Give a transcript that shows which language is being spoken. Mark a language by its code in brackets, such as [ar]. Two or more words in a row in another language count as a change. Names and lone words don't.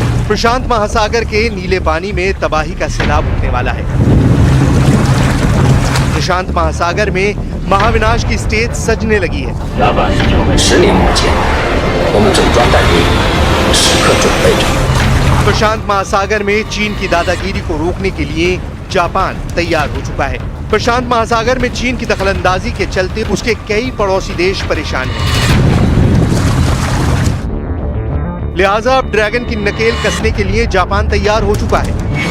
[hi] प्रशांत महासागर के नीले पानी में तबाही का सैलाब उठने वाला है। प्रशांत महासागर में महाविनाश की स्टेज सजने लगी है। [zh] 10 年目前，我们整装待命，时刻准备着。 [hi] प्रशांत महासागर में चीन की दादागिरी को रोकने के लिए जापान तैयार हो चुका है। प्रशांत महासागर में चीन की दखलंदाजी के चलते उसके कई पड़ोसी देश परेशान हैं। लिहाजा अब ड्रैगन की नकेल कसने के लिए जापान तैयार हो चुका है।